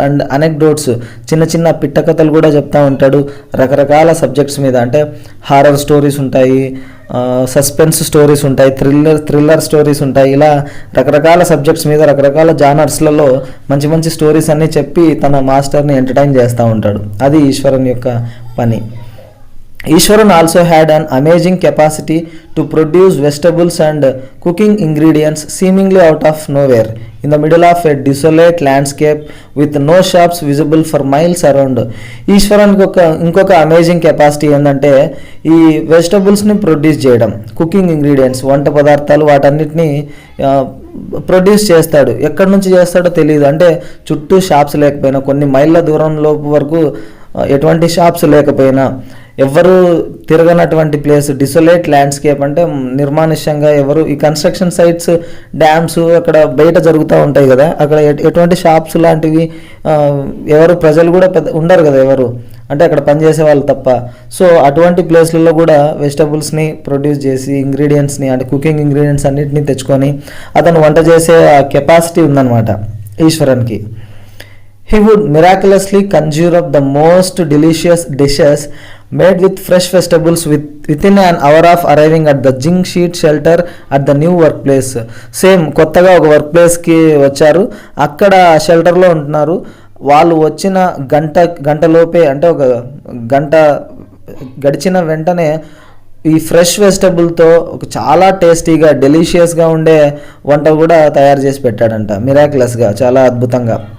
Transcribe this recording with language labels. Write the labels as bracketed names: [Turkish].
[Telugu] And anecdotes, చిన్న చిన్న పిట్ట కథలు కూడా చెప్తూ ఉంటాడు రకరకాల సబ్జెక్ట్స్ మీద. అంటే హారర్ స్టోరీస్ ఉంటాయి, సస్పెన్స్ స్టోరీస్ ఉంటాయి, థ్రిల్లర్ స్టోరీస్ ఉంటాయి. ఇలా రకరకాల సబ్జెక్ట్స్ మీద రకరకాల జానర్స్లలో మంచి మంచి స్టోరీస్ అన్నీ చెప్పి తన మాస్టర్ని ఎంటర్టైన్ చేస్తూ ఉంటాడు. అది ఈశ్వరన్ యొక్క పని. [English] Ishwaran also had an amazing capacity to produce vegetables and cooking ingredients seemingly out of nowhere in the middle of a desolate landscape with no shops visible for miles around. [Telugu] ఈశ్వరన్కి ఇంకొక amazing capacity ఏంటంటే ఈ వెజిటబుల్స్ని produce చేయడం, cooking ingredients, వంట పదార్థాలు, వాటన్నిటిని produce చేస్తాడు. ఎక్కడి నుంచి చేస్తాడో తెలియదు. అంటే చుట్టూ షాప్స్ లేకపోయినా, కొన్ని మైళ్ళ దూరంలో వరకు ఎటువంటి షాప్స్ లేకపోయినా, ఎవరు తిరగనటువంటి ప్లేస్, డిసోలేట్ ల్యాండ్స్కేప్ అంటే నిర్మానుష్యంగా, ఎవరు ఈ కన్స్ట్రక్షన్ సైట్స్, డ్యామ్స్ అక్కడ బయట జరుగుతూ ఉంటాయి కదా, అక్కడ ఎటువంటి షాప్స్ లాంటివి ఎవరు ప్రజలు కూడా ఉండరు కదా ఎవరు, అంటే అక్కడ పనిచేసే వాళ్ళు తప్ప. సో అటువంటి ప్లేస్లలో కూడా వెజిటబుల్స్ని ప్రొడ్యూస్ చేసి, ఇంగ్రీడియంట్స్ని అంటే కుకింగ్ ఇంగ్రీడియంట్స్ అన్నిటిని తెచ్చుకొని అతను వంట చేసే కెపాసిటీ ఉందన్నమాట ఈశ్వరన్కి. [English] He would miraculously conjure up the most delicious dishes made with fresh vegetables within an hour of arriving at the zinc sheet shelter at the new workplace. [Telugu] Same కొత్తగా ఒక work ప్లేస్కి వచ్చారు, అక్కడ షెల్టర్లో ఉంటున్నారు. వాళ్ళు వచ్చిన గంటలోపే, అంటే ఒక గంట గడిచిన వెంటనే ఈ ఫ్రెష్ వెజిటబుల్తో ఒక చాలా టేస్టీగా, డెలిషియస్గా ఉండే వంట కూడా తయారు చేసి పెట్టాడంట, మిరాక్యులస్గా, చాలా అద్భుతంగా.